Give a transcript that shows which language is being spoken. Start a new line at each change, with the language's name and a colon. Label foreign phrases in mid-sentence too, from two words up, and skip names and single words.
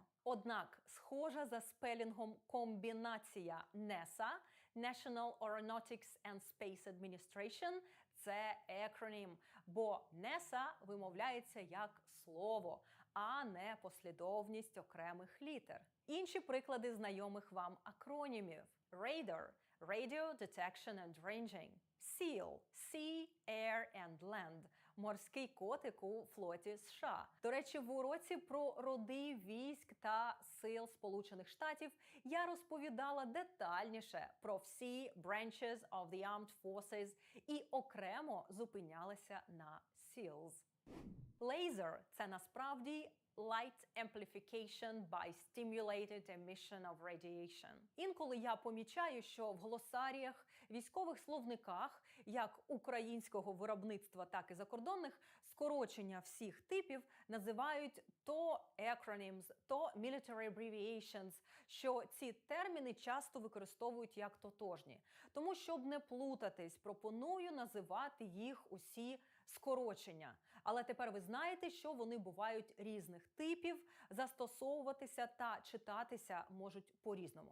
Ukrainian: Однак схожа за спелінгом комбінація NASA –
English: National Aeronautics and Space Administration –
Ukrainian: це акронім, бо NASA вимовляється як слово, а не послідовність окремих літер. Інші приклади знайомих вам акронімів.
English: Radar – Radio Detection and Ranging. SEAL – Sea, Air and Land –
Ukrainian: морський котик у флоті США. До речі, в уроці про роди військ та сил Сполучених Штатів я розповідала детальніше про всі
English: branches of the armed forces
Ukrainian: і окремо зупинялася на SEALs. Laser – це насправді
English: Light Amplification by Stimulated Emission of Radiation.
Ukrainian: Інколи я помічаю, що в глосаріях, військових словниках, як українського виробництва, так і закордонних, скорочення всіх типів називають то acronyms, то
English: military abbreviations,
Ukrainian: що ці терміни часто використовують як тотожні. Тому, щоб не плутатись, пропоную називати їх усі скорочення. Але тепер ви знаєте, що вони бувають різних типів, застосовуватися та читатися можуть по-різному.